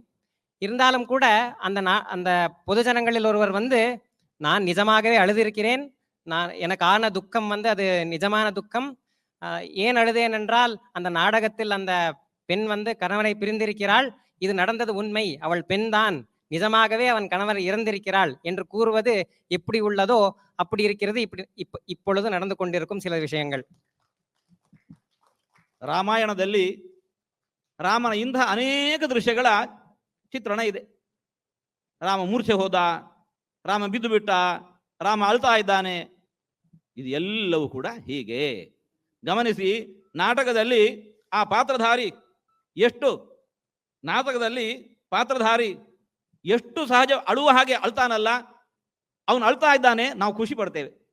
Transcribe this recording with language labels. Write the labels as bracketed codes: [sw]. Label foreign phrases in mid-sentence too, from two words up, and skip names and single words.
[ta] இருந்தாலும் கூட அந்த பொது ஜனங்களில் ஒருவர் வந்து, நான் நிஜமாகவே அழுதிருக்கிறேன், எனக்கு ஆன துக்கம் வந்து அது நிஜமான துக்கம். ஏன் அழுதேன் என்றால், அந்த நாடகத்தில் அந்த பெண் வந்து கணவனை பிரிந்திருக்கிறாள், இது நடந்தது உண்மை, அவள் பெண்தான், நிஜமாகவே அவன் கணவர் இறந்திருக்கிறாள் என்று கூறுவது எப்படி உள்ளதோ அப்படி இருக்கிறது இப்பொழுது நடந்து கொண்டிருக்கும் சில விஷயங்கள். [kn] ರಾಮಾಯಣದಲ್ಲಿ ರಾಮನ ಇಂಥ ಅನೇಕ ದೃಶ್ಯಗಳ ಚಿತ್ರಣ ಇದೆ. ರಾಮ ಮೂರ್ಛೆ ಹೋದ, ರಾಮ ಬಿದ್ದು ಬಿಟ್ಟ, ರಾಮ ಅಳ್ತಾ ಇದ್ದಾನೆ, ಇದು ಎಲ್ಲವೂ ಕೂಡ ಹೀಗೆ. ಗಮನಿಸಿ, ನಾಟಕದಲ್ಲಿ ಆ ಪಾತ್ರಧಾರಿ ಎಷ್ಟು ಸಹಜ ಅಳುವ ಹಾಗೆ ಅಳ್ತಾನಲ್ಲ, ಅವನು ಅಳ್ತಾ ಇದ್ದಾನೆ, ನಾವು ಖುಷಿ ಪಡ್ತೇವೆ.